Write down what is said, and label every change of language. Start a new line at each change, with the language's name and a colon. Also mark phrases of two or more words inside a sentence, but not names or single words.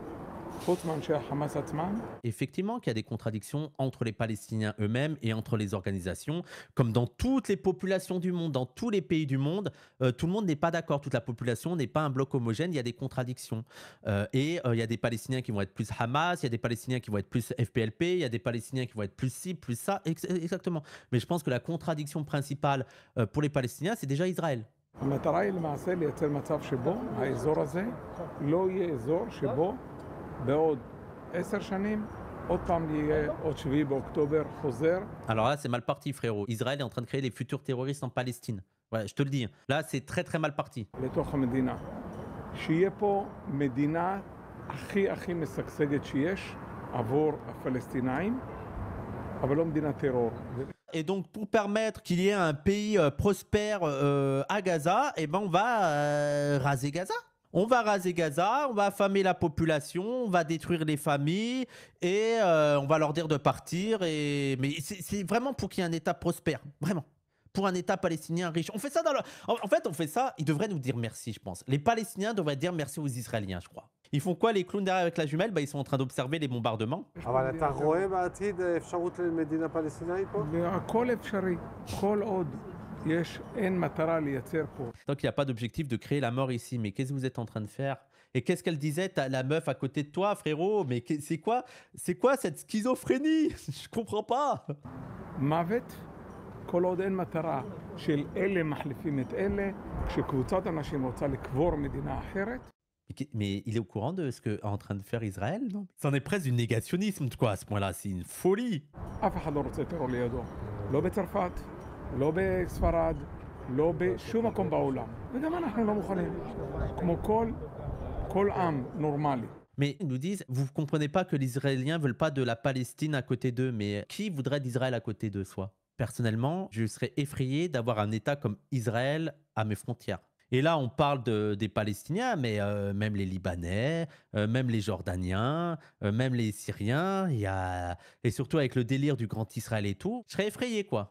French: Effectivement qu'il y a des contradictions entre les Palestiniens eux-mêmes et entre les organisations, comme dans toutes les populations du monde, dans tous les pays du monde, tout le monde n'est pas d'accord, toute la population n'est pas un bloc homogène, il y a des contradictions. Il y a des Palestiniens qui vont être plus Hamas, il y a des Palestiniens qui vont être plus FPLP, il y a des Palestiniens qui vont être plus ci, plus ça, exactement. Mais je pense que la contradiction principale pour les Palestiniens, c'est déjà Israël.
Hebrew: המטרה היא למעשה לייצר מצב שבו האזור הזה לא יהיה אזור שבו בעוד 10 שנים עוד פעם יהיה עוד 7 באוקטובר חוזר.
French: Alors là, c'est mal parti, frérot. Israël est en train de créer des futurs terroristes en Palestine. Ouais, je te le dis. Là, c'est très très mal parti.
Hebrew: לתוך המדינה. שיהיה פה מדינה הכי משגשגת שיש עבור הפלסטינאים, אבל לא מדינת טרור.
French: Et donc, pour permettre qu'il y ait un pays prospère à Gaza, eh ben, on va raser Gaza. On va raser Gaza, on va affamer la population, on va détruire les familles et on va leur dire de partir. Mais c'est vraiment pour qu'il y ait un État prospère, vraiment. Pour un État palestinien riche. On fait ça En fait, on fait ça, ils devraient nous dire merci, je pense. Les Palestiniens devraient dire merci aux Israéliens, je crois. Ils font quoi, les clowns derrière avec la jumelle? Ils sont en train d'observer les bombardements.
Hebrew: אבל אתה רואה בעתיד אפשרות למדינה פלסטינאית פה? הכל אפשרי, כל עוד יש אין מטרה לייצר פה.
French: Donc il n'y a pas d'objectif de créer la mort ici. Mais qu'est-ce que vous êtes en train de faire? Et qu'est-ce qu'elle disait, la meuf à côté de toi, frérot? Mais c'est quoi cette schizophrénie? Je comprends pas.
Hebrew: מוות, כל עוד אין מטרה של אלה מחליפים את אלה, כשקבוצת אנשים רוצה לקבור מדינה אחרת.
French: Mais il est au courant de ce qu'est en train de faire Israël, non? C'en est presque du négationnisme, quoi, à ce point-là. C'est une folie.
Hebrew: אף אחד לא רוצה טרור לידו. לא בצרפת, לא בספרד, לא בשום מקום בעולם. וגם אנחנו לא מוכנים. כמו כל עם נורמלי.
French: Mais ils nous disent, vous ne comprenez pas que les Israéliens ne veulent pas de la Palestine à côté d'eux, mais qui voudrait d'Israël à côté d'eux, soit? Personnellement, je serais effrayé d'avoir un État comme Israël à mes frontières. Et là, on parle des Palestiniens, mais même les Libanais, même les Jordaniens, même les Syriens, et surtout avec le délire du Grand Israël et tout, je serais effrayé, quoi.